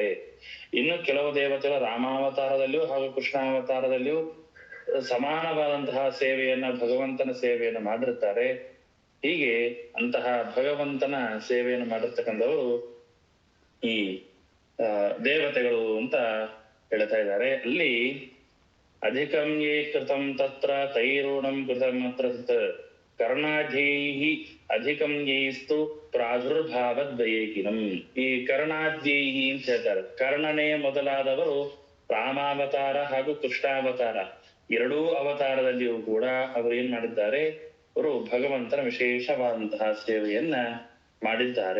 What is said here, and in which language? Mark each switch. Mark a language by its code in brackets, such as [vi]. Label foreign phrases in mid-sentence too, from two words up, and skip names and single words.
[kn] ಇನ್ನು ಕೆಲವು ದೇವತೆಗಳು ರಾಮಾವತಾರದಲ್ಲಿಯೂ ಹಾಗೂ ಕೃಷ್ಣಾವತಾರದಲ್ಲಿಯೂ ಸಮಾನವಾದಂತಹ ಸೇವೆಯನ್ನ, ಭಗವಂತನ ಸೇವೆಯನ್ನು ಮಾಡಿರ್ತಾರೆ. ಹೀಗೆ ಅಂತಹ ಭಗವಂತನ ಸೇವೆಯನ್ನು ಮಾಡಿರ್ತಕ್ಕಂಥವರು ಈ ದೇವತೆಗಳು ಅಂತ ಹೇಳ್ತಾ ಇದ್ದಾರೆ. [sa] ಅಲ್ಲಿ ಅಧಿಕಂ ಯೇ ಕೃತಂ ತತ್ರ ತೈರೋಣಂ ಕೃತಂ ಅತ್ರ ತತ್ ಕರ್ಣಾಧ್ಯೈಹಿ ಅಧಿಕಂ ಯೈಸ್ತು ಪ್ರಾದುರ್ಭಾವದ್ವಯೇಕಿನಂ. [kn] ಈ ಕರ್ಣಾಧ್ಯೈಹಿ ಅಂತ ಹೇಳ್ತಾರೆ. ಕರ್ಣನೇ ಮೊದಲಾದವರು ರಾಮಾವತಾರ ಹಾಗೂ ಕೃಷ್ಣಾವತಾರ ಎರಡೂ ಅವತಾರದಲ್ಲಿಯೂ ಕೂಡ ಅವರು ಏನ್ ಮಾಡಿದ್ದಾರೆ, ಅವರು ಭಗವಂತನ ವಿಶೇಷವಾದಂತಹ ಸೇವೆಯನ್ನ ಮಾಡಿದ್ದಾರೆ.